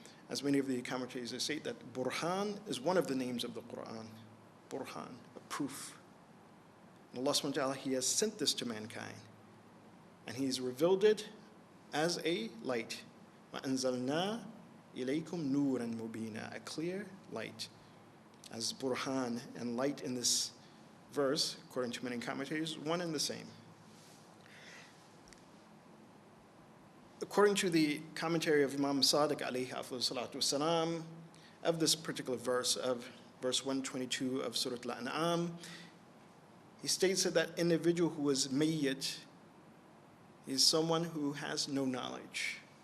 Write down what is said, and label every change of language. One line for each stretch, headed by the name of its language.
English: As many of the commentators state, that Burhan is one of the names of the Quran. Burhan, a proof. And Allah subhanahu wa ta'ala, He has sent this to mankind. And He's revealed it as a light.
Arabic: وَأَنزَلْنَا إِلَيْكُمْ نُورًا مُبِينًا.
English: A clear light. As Burhan and light in this verse, according to many commentators, one and the same. According to the commentary of Imam Sadiq alayhi salatu wasalam, of this particular verse, of verse 122 of Surah Al-An'am, he states that that individual who is mayyit is someone who has no knowledge.